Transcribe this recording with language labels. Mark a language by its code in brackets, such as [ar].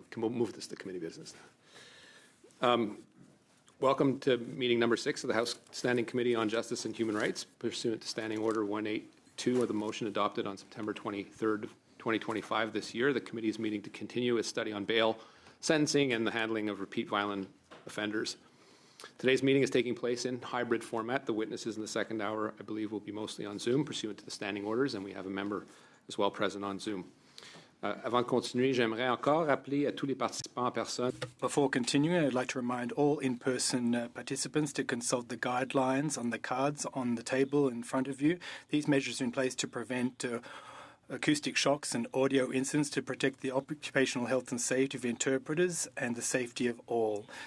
[en] We'll move this to committee business now. Welcome to meeting number 6 of the House Standing Committee on Justice and Human Rights, pursuant to Standing Order 182 of the motion adopted on September 23rd, 2025 this year. The committee is meeting to continue its study on bail, sentencing, and the handling of repeat violent offenders. Today's meeting is taking place in hybrid format. The witnesses in the second hour, I believe, will be mostly on Zoom, pursuant to the standing orders, and we have a member as well present on Zoom. [fr] Avant de continuer, j'aimerais encore rappeler à tous les participants en personne. [en] Before continuing, I'd like to remind all in-person participants to consult the guidelines on the cards on the table in front of you. These measures are in place to prevent acoustic shocks and audio incidents, to protect the occupational health and safety of interpreters and the safety of all.